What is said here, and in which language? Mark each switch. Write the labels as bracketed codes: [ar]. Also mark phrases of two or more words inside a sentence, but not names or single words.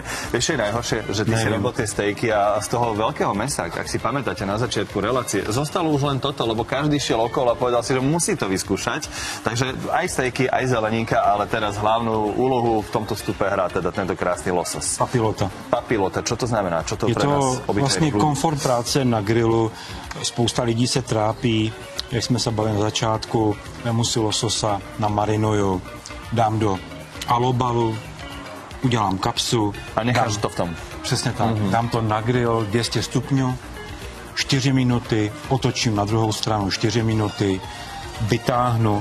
[sk] Vieš, je najhoršie, že ty si robil tie stejky a z toho veľkého mesa, ak si pamätáte na začiatku relácie, zostalo už len toto, lebo každý šiel okolo a povedal si, že musí to vyskúšať. Takže aj stejky, aj zeleninka, ale teraz hlavnú úlohu v tomto vstupe hrá teda tento krásny losos. Papilota. Papilota, čo to znamená? Čo to je pre nás [cs] to vlastně komfort práce na grilu. Spousta lidí se trápí, jak jsme se bavili na začátku, vemu si lososa, namarinuju, dám do alobalu, udělám kapsu. A necháš to v tom? Přesně tak. Dám to na grill 200 stupňů, 4 minuty, otočím na druhou stranu 4 minuty, vytáhnu.